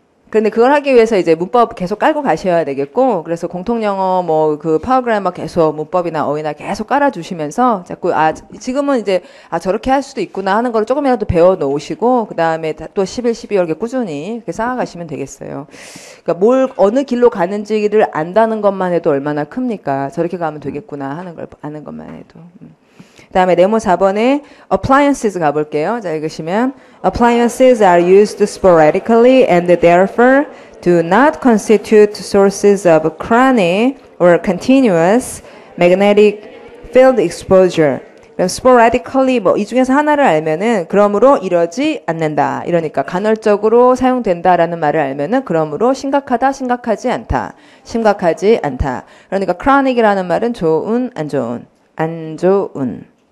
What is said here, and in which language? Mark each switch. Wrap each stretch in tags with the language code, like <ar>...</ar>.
<ko>근데 그걸 하기 위해서 이제 문법 계속 깔고 가셔야 되겠고, 그래서 공통영어 뭐 그 파워그래머 계속 문법이나 어휘나 계속 깔아주시면서 자꾸 지금은 이제 저렇게 할 수도 있구나 하는 걸 조금이라도 배워 놓으시고, 그 다음에 또 11, 12월 이렇게 꾸준히 이렇게 쌓아가시면 되겠어요. 그러니까 어느 길로 가는지를 안다는 것만 해도 얼마나 큽니까? 저렇게 가면 되겠구나 하는 걸 아는 것만 해도. 그 다음에 네모 4번에 appliances 가볼게요. 자, 읽으시면</ko> <en>appliances are used sporadically and therefore do not constitute sources of chronic or continuous magnetic field exposure.</en> <ko>그럼 sporadically 뭐 이 중에서 하나를 알면은 그러므로 이러지 않는다. 이러니까 간헐적으로 사용된다라는 말을 알면은 그러므로 심각하다, 심각하지 않다. 심각하지 않다. 그러니까 chronic이라는 말은 좋은, 안 좋은, 안 좋은.</ko>